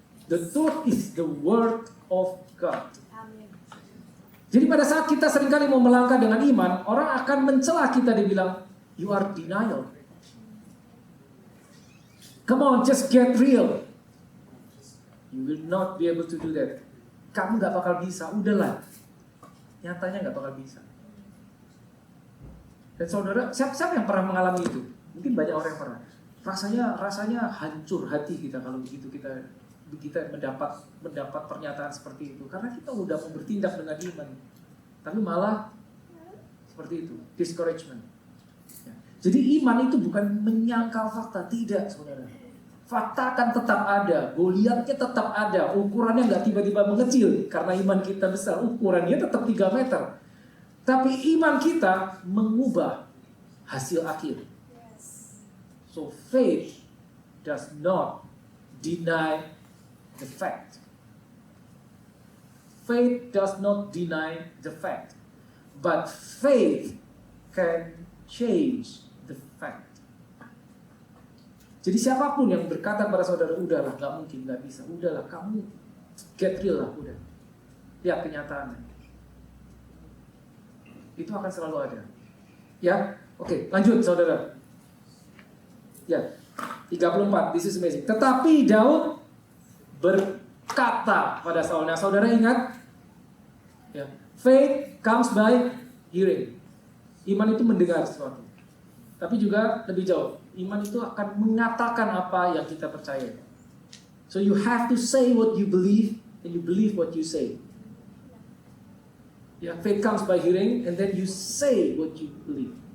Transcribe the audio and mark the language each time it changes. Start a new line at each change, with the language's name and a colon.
English: The truth is the word of God.
Indonesian: Jadi pada saat kita seringkali mau melangkah dengan iman, orang akan mencela kita, dibilang,
English: you are denial. Come on, just get real. You will not be able to do that.
Indonesian: Kamu gak bakal bisa, udahlah. Nyatanya gak bakal bisa. Dan saudara, siapa yang pernah mengalami itu? Mungkin banyak orang yang pernah. Rasanya hancur hati kita kalau begitu kita mendapat pernyataan seperti itu, karena kita udah mau bertindak dengan iman, tapi malah seperti itu,
English: discouragement.
Indonesian: Ya. Jadi iman itu bukan menyangkal fakta, tidak, saudara. Fakta akan tetap ada, Goliatnya tetap ada, ukurannya nggak tiba-tiba mengecil karena iman kita besar, ukurannya tetap 3 meter. Tapi iman kita mengubah hasil akhir.
English: So faith does not deny the fact. Faith does not deny the fact, but faith can change the fact.
Indonesian: Jadi siapapun yang berkata kepada saudara, udahlah, gak mungkin, gak bisa, udahlah, kamu
English: get real
Indonesian: lah, udah. Lihat kenyataannya. Itu akan selalu ada. Ya, oke, lanjut saudara. Ya, 34,
English: this is amazing.
Indonesian: Tetapi Daud berkata pada Saul. Nah, saudara ingat, ya,
English: faith comes by hearing.
Indonesian: Iman itu mendengar sesuatu. Tapi juga lebih jauh, iman itu akan mengatakan apa yang kita percaya.
English: So you have to say what you believe, and you believe what you say. Ya, faith comes by hearing, and then you say what you believe.